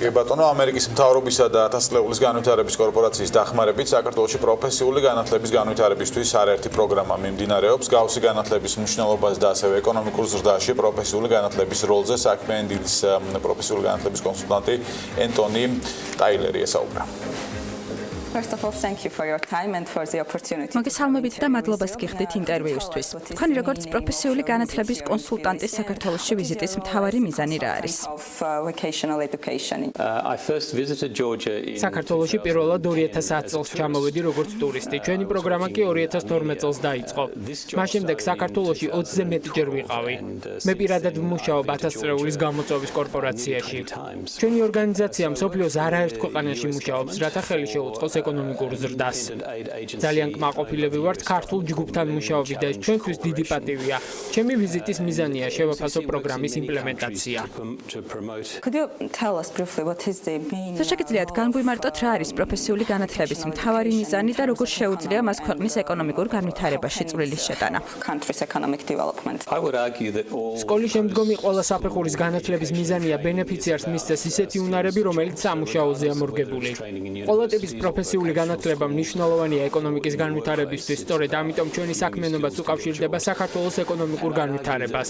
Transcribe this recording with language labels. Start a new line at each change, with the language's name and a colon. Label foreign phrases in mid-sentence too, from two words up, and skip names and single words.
Georgian: კი ბატონო, ამერიკის მთავრობისა და ათასწლეულის განვითარების კორპორაციის დახმარებით საქართველოში პროფესიული განათლების განვითარებისთვის არაერთი პროგრამა მიმდინარეობს. გავსი განათლების მნიშვნელობას და ასევე ეკონომიკურ ზრდაში პროფესიული განათლების როლზე საქმიანი დილის პროფესიული განათლების კონსულტანტი ენტონი ტაილერი ესაუბრა.
English: First of all, thank you for your time and for the opportunity.
Georgian: მოგესალმებით და მადლობას გიხდით ინტერვიუსთვის. თქვენი როგორც პროფესიული განათლების კონსულტანტი საქართველოში ვიზიტის მთავარი მიზანი რა არის? საქართველოში პირველად 2010 წელს ჩამოვედი როგორც ტურისტი. ჩვენი პროგრამა კი 2012 წელს დაიწყო. მას შემდეგ საქართველოში 20-ზე მეტი ჯერ ვიყავი. მე პირადად ვმუშაობ ათასწლეულის გამოწვევის კორპორაციაში. ჩვენი ორგანიზაცია მსოფლიოს არაერთ ქვეყანაში მუშაობს, რათა ხელი შეუწყოს ეკონომიკურ ზრდას. ძალიან კმაყოფილები ვართ ქართულ ჯგუფთან მუშაობით და ჩვენთვის დიდი პატივია. ჩემი ვიზიტის მიზანია შევაფასო პროგრამის იმპლემენტაცია.
English: Could you tell us briefly what is the main
Georgian: შეგიძლიათ განგვიმარტოთ რა არის პროფესიული განათლების მთავარი მიზანი და როგორ შეუძლია მას ქვეყნის ეკონომიკურ განვითარებაში წვლილის შეტანა?
English: country's economic development?
Georgian: სკოლის შემდგომი ყველა საფეხურის განათლების მიზანია ბენეფიციარს მისცეს ისეთი უნარები, რომელიც სამუშაოზეა მორგებული. ყველა ტიპის პროფესიული განათლება მნიშვნელოვანია ეკონომიკის განვითარებისთვის, სწორედ ამიტომ ჩვენი საქმიანობაც უკავშირდება საქართველოს ეკონომიკურ განვითარებას.